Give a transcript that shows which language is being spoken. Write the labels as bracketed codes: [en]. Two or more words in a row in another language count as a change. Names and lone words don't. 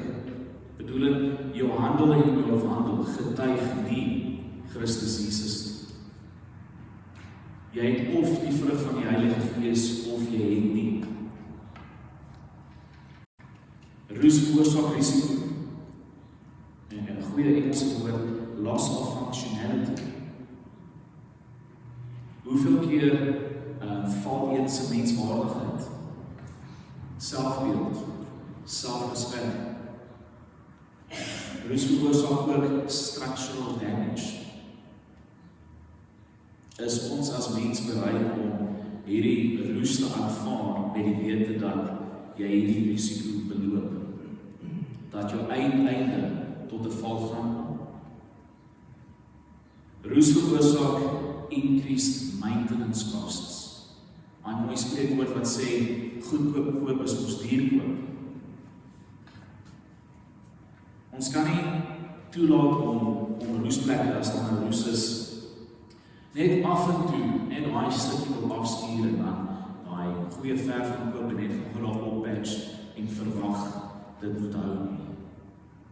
[af] Bedoel jou handel en jou wandel getuig nie Christus Jesus. Jy het of die vrug van die Heilige Gees of jy het nie. Roes veroorsaak risiko. En 'n goeie Engelse woord, [en] loss of functionality. [af] Hoeveel keer val een se menswaardigheid, selfbeeld, selfrespek. Roes veroorsaak ook [en] structural damage. [af] Is ons as mens bereid om hierdie roes te aanvaar met die wete dat jy hierdie risiko beloop? Dat jou einde tot 'n val gaan kom. Roes veroorsaak [en] increased maintenance costs. [af] 'n mooi spreekwoord wat sê, goedkoop koop is ons duur koop. Ons kan nie toelaat om roesplekke as daar 'n roes is, net af en toe, net daai stukkie wil afstuur en dan daai goeie verf gaan koop en net geraak oppatch en verwag dit moet hou nie.